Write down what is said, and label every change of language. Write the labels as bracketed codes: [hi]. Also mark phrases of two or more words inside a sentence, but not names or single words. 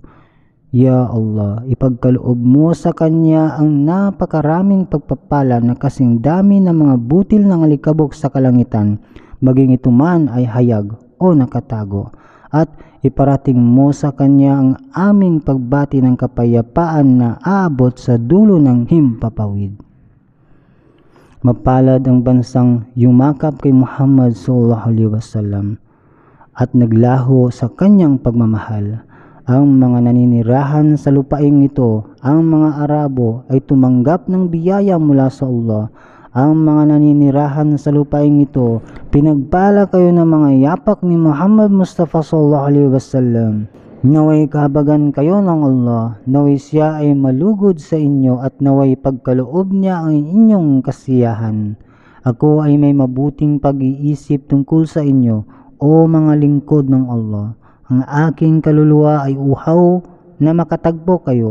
[ar] يا الله, [tl] ipagkaloob mo sa kanya ang napakaraming pagpapala na kasing dami ng mga butil ng alikabok sa kalangitan, maging ito man ay hayag o nakatago, at iparating mo sa kanya ang aming pagbati ng kapayapaan na aabot sa dulo ng himpapawid. Mapalad ang bansang yumakap kay Muhammad [ar] صلى الله عليه وسلم [tl] at naglaho sa kanyang pagmamahal. Ang mga naninirahan sa lupaing ito, ang mga Arabo ay tumanggap ng biyaya mula sa Allah. Ang mga naninirahan sa lupaing ito, pinagpala kayo ng mga yapak ni Muhammad Mustafa [ar] صلى الله عليه وسلم. [tl] Naway kahabagan kayo ng Allah, naway siya ay malugod sa inyo at naway pagkaloob niya ang inyong kasiyahan. Ako ay may mabuting pag-iisip tungkol sa inyo, o mga lingkod ng Allah. Ang aking kaluluwa ay uhaw na makatagpo kayo.